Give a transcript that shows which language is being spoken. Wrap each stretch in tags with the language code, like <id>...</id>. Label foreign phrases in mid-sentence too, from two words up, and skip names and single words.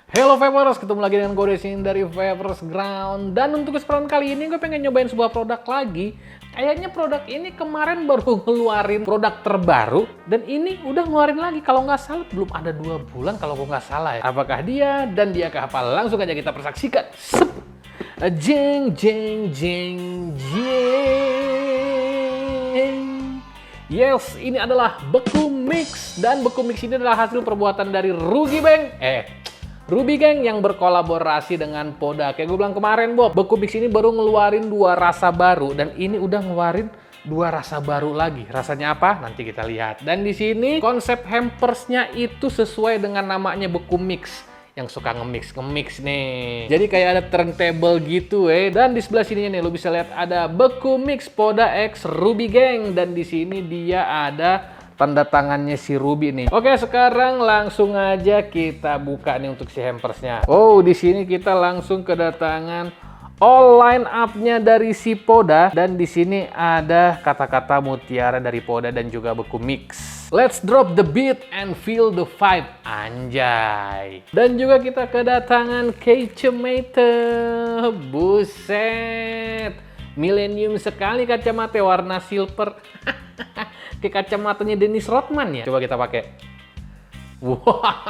<id>Hello Vapers, ketemu lagi dengan gue di sini dari Vapers Ground. Dan untuk kesempatan kali ini gue pengen nyobain sebuah produk lagi. Kayaknya produk ini kemarin baru ngeluarin produk terbaru, dan ini udah ngeluarin lagi. Kalau nggak salah belum ada 2 bulan kalau gue nggak salah ya. Apakah dia dan dia apa? Langsung aja kita persaksikan. Sep. Jeng jeng jeng jeng. Yes, ini adalah Beku Mix, dan Beku Mix ini adalah hasil perbuatan dari Ruby Gang yang berkolaborasi dengan Poda. Kayak gue bilang kemarin, Bob, Beku Mix ini baru ngeluarin 2 rasa baru, dan ini udah ngeluarin 2 rasa baru lagi. Rasanya apa? Nanti kita lihat. Dan di sini konsep hampersnya itu sesuai dengan namanya Beku Mix. Yang suka nge-mix nih. Jadi kayak ada turntable gitu Dan di sebelah sininya nih lo bisa lihat ada Beku Mix Poda X Ruby Gang, dan di sini dia ada tanda tangannya si Ruby nih. Oke, sekarang langsung aja kita buka nih untuk si hampersnya. Oh, di sini kita langsung kedatangan</id> <en>all line up-</en> <id>nya dari si Poda, dan di sini ada kata-kata mutiara dari Poda dan juga Beku Mix.</id> <en>Let's drop the beat and feel the vibe,</en> <id>anjay. Dan juga kita kedatangan kacamata. Buset, milenium sekali kacamata warna silver. Kayak kacamatanya Dennis Rodman ya. Coba kita pakai. Wah.</id>